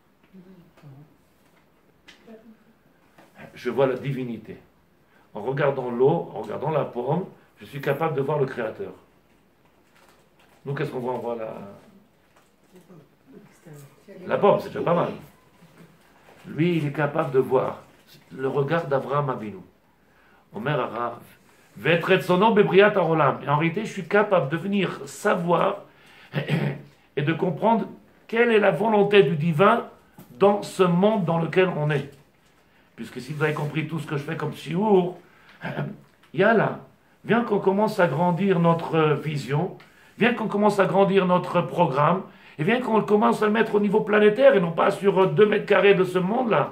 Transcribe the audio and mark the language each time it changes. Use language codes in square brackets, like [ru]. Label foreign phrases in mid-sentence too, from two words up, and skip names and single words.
[fr] Je vois la divinité. En regardant l'eau, en regardant la pomme, je suis capable de voir le Créateur. Nous, qu'est-ce qu'on voit? On voit la pomme, c'est déjà pas mal. Lui, il est capable de voir le regard d'Avraham Avinu. [he] Omer Arav. Vetretsono bebriat haolam. [fr] Et en réalité, je suis capable de venir savoir et de comprendre quelle est la volonté du divin dans ce monde dans lequel on est. puisque si vous avez compris tout ce que je fais comme chiour, Yallah, viens qu'on commence à grandir notre vision, viens qu'on commence à grandir notre programme, et viens qu'on commence à le mettre au niveau planétaire, et non pas sur 2 mètres carrés de ce monde-là.